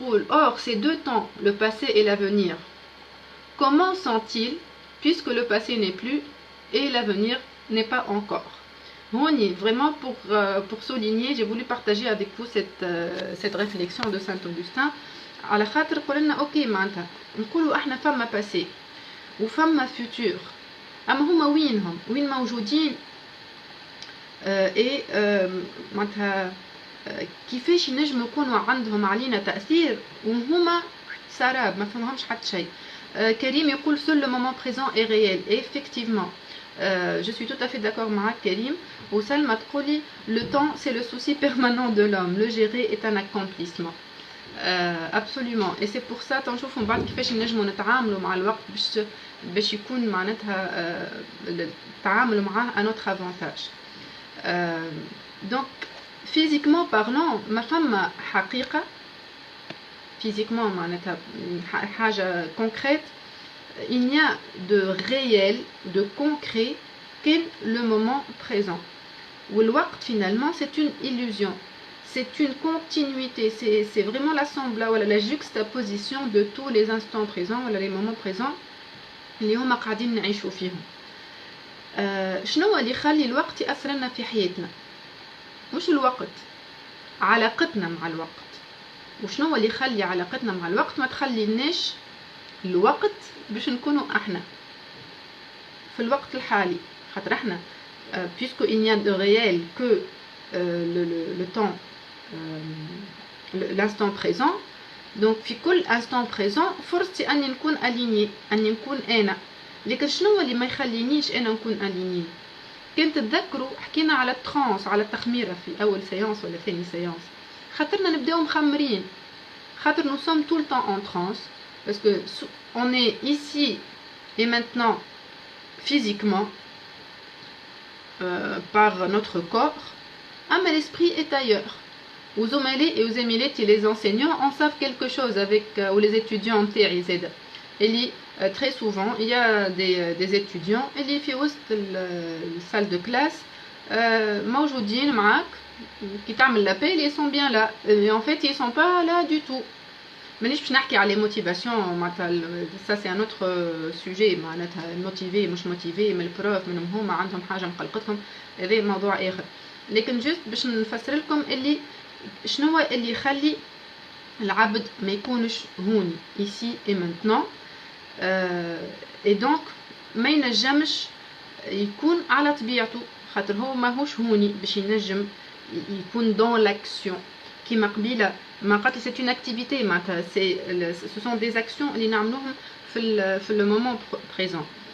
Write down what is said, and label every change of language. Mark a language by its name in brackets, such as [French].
[French] Or, ces deux temps, le passé et l'avenir, comment sont-ils, puisque le passé n'est plus et l'avenir n'est pas encore? Vraiment pour souligner, j'ai voulu partager avec vous cette réflexion de Saint Augustin. [Arabic] على خاطر قلنا اوكي معناتها نقولوا احنا فما باسي وفما فيوتور اما هما وين موجودين اي معناتها كيفاش ينجموا يكونوا عندهم علينا تاثير وهما سراب ما فهمهمش حتى شيء. كريم يقول [French] seul le moment présent est réel. Et effectivement je suis tout à fait d'accord avec Karim. [Arabic] وسلمى تقولي [French] le temps c'est le souci permanent de l'homme, le gérer est un accomplissement. absolument. Et c'est pour ça [Arabic] تنشوفوا من بعد كيفاش نجموا نتعاملوا مع الوقت باش يكون معناتها التعامل معاه [French] à notre avantage. Donc physiquement parlant [Arabic] ما فما حقيقة physiquement معناتها حاجة concrète. [French] Il n'y a de réel, de concret que le moment présent. Ou le waqt finalement c'est une illusion. C'est une continuité, c'est vraiment l'assemblage, voilà, la juxtaposition de tous les instants présents, voilà, les moments présents [Arabic] اللي هما قاعدين نعيشوا فيهم. شنو اللي يخلي الوقت يأثر لنا في حياتنا؟ مش الوقت، علاقتنا مع الوقت. وشنو اللي يخلي علاقتنا مع الوقت ما تخليناش الوقت باش نكونوا احنا في الوقت الحالي؟ خاطر احنا [French] puisque il n'y a de réel que le temps, l'instant présent. [Arabic] donc في كل instant présent فرصتي اني نكون aligné، اني نكون انا. لكن شنو اللي ما يخلينيش انا نكون aligné؟ كنت تذكروا حكينا على الترانس، على التخميره في اول سيانس ولا ثاني سيانس. خاطرنا نبداو مخمرين، خاطر [French] nous sommes tout le temps en transe parce que on est ici et maintenant physiquement par notre corps, mais l'esprit est ailleurs. Aux زملاء et aux زميلات les enseignants en savent quelque chose avec ou les étudiants TRZ. Et très souvent il y a des étudiants [Arabic] اللي في وسط [French] salle de classe [Arabic] موجودين معاك [French] qui [Arabic] تعمل [French] l'appel, ils sont bien là et en fait ils sont pas là du tout. [Arabic] مانيش باش نحكي على موتيفاسيون معناتها [French] ça c'est un autre sujet [Arabic] معناتها موتيفي مش موتيفي من البروف منهم هما عندهم حاجه مقلقتهم، هذا موضوع اخر. لكن جست باش نفسر لكم اللي شنو اللي يخلي العبد ما يكونش هوني [French] ici et maintenant [Arabic] et donc ما ينجمش يكون على طبيعته، خاطر هو ماهوش هوني باش ينجم يكون [French] dans l'action. [Arabic] كيما قبيله ما قالت [French] c'est une activité [Arabic] معناتها [French] ce sont des actions [Arabic] اللي نعملوهم في [French] le moment présent.